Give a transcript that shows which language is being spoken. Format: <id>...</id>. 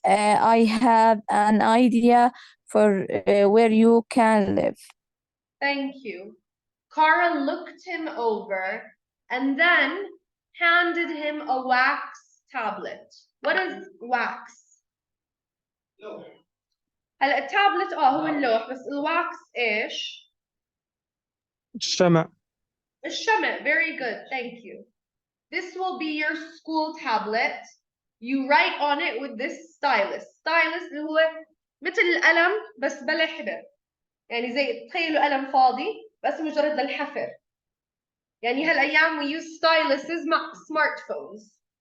<en>I have an idea for where you can live. Thank you. Kara looked him over and then handed him a wax tablet. What is wax? No.</en> <ar>هلا التابلت هو اللوح بس الواكس ايش؟ الشمع.</ar> <en>الشمع. Very good, thank you. This will be your school tablet. You write on it with this stylus.</en> <ar>Stylus اللي هو مثل القلم بس بلا حبر. يعني زي تخيلوا قلم فاضي بس مجرد للحفر. يعني هالايام</ar> <en>we use styluses مع smartphones.</en>